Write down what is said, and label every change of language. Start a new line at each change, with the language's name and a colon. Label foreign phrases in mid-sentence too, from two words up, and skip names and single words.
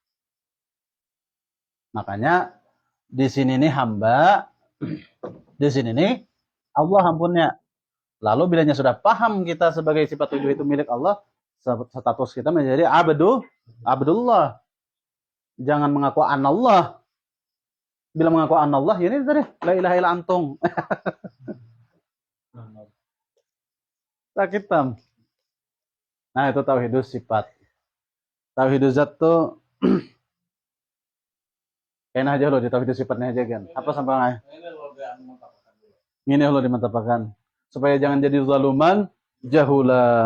Banjar: Makanya di sini nih hamba, di sini nih Allah ampunnya.
Indonesian: Lalu bilanya sudah paham kita sebagai sifat 7 itu milik Allah, status kita menjadi Abdullah. Jangan mengaku anallah. Bila mengaku anallah, ya ini tadi
Arabic: la ilaha illa antum. Sakit tam.
Indonesian: Nah itu
Arabic: tauhidus sifat. Tauhidus zat
Indonesian: tuh kayaknya aja loh di tauhidus sifatnya aja kan. Apa sampai ini lo dimantapakan supaya jangan jadi
Arabic: zaluman jahula.